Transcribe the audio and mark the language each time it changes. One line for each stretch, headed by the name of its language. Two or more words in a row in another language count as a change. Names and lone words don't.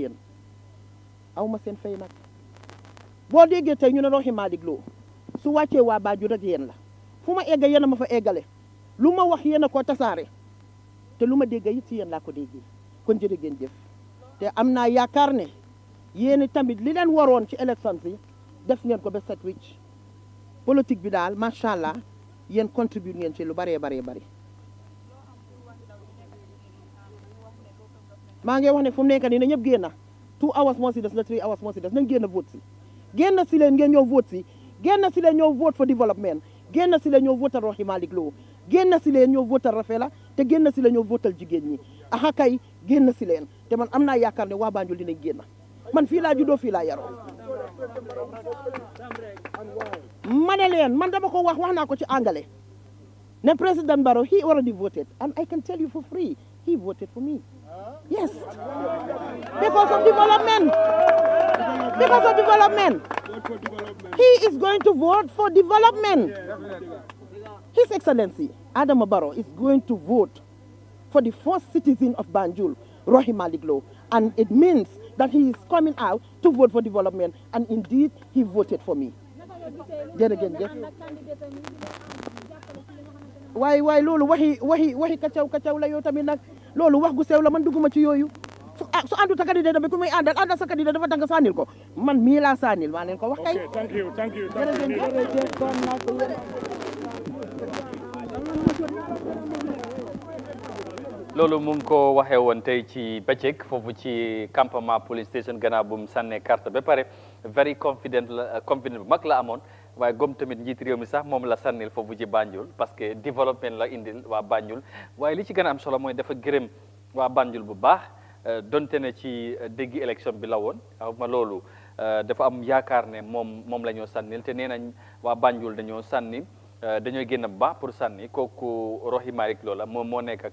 Wolof: yéen aw ma seen fay nag boo déggee tey ñu ne Rohey Malick Lowe su wàccee waa Banjul rek yéen la fu ma egga yéen a ma fa eggale lu ma wax yéen a ko tasaare te lu ma dégga it ci yéen laa ko déggee kon jërë ngeen jëf te am naa yaakaar ne yéen tamit li leen waroon ci élection si def ngeen ko ba set wicc politique bi daal
Arabic: ما شاء الله
Wolof: yéen contribute ngeen ci lu baree bari maa ngi wax ne fu mu nekk nii na ñëpp génn 2 hours moo si des la 3 hours moo si des nañ génn vote si génn si leen ngeen ñëw vote si génn si leen ñëw
English: vote for development
Wolof: génn si leen ñëw votal Rohey Malick Lowe génn si leen ñëw votal Rafela te génn si leen ñëw votal jigéen ñi aha kay génn si leen te man am naa yaakaar ne waa Banjul dinañ génn man fii laa juddoo fii laa yaroo ma ne leen man dama ko wax naa ko ci anglais ne
English: President Barrow he already voted and I can tell you for free he voted for me. Yes, because of development. He is going to vote for development. His Excellency, Adama Barrow, is going to vote for the first citizen of Banjul, Rohey Malick Lowe. And it means that he is coming out to vote for development. And indeed, he voted for me.
Wolof: Why loolu waxi kacaw la yow tamit nag loolu wax gu sew la man dugguma ci yooyu su àndut ak candidat bi ku muy àndal sa candidat dafa tàng sànnil ko man mii laa sànnil maa leen ko wax kay.
English: Thank you.
Wolof: loolu mu ngi ko waxee woon tey ci bëccëg foofu ci campement
English: police station
Wolof: gannaaw bu mu sànnee carte ba pare
English: very confident
Wolof: bu mag la amoon waaye gom tamit njiit réew mi sax moom la sànnil foofu ci Banjul parce que développement la indil waa Banjul waaye li ci gën a am solo mooy dafa gërëm waa Banjul bu baax donte ne ci déggi élection bi la woon xaw ma loolu dafa am yaakaar ne moom la ñoo sànnil te nee nañ waa Banjul dañoo sànni dañoo génn bu baax pour sànni kooku Rohey Malick loola moom moo nekk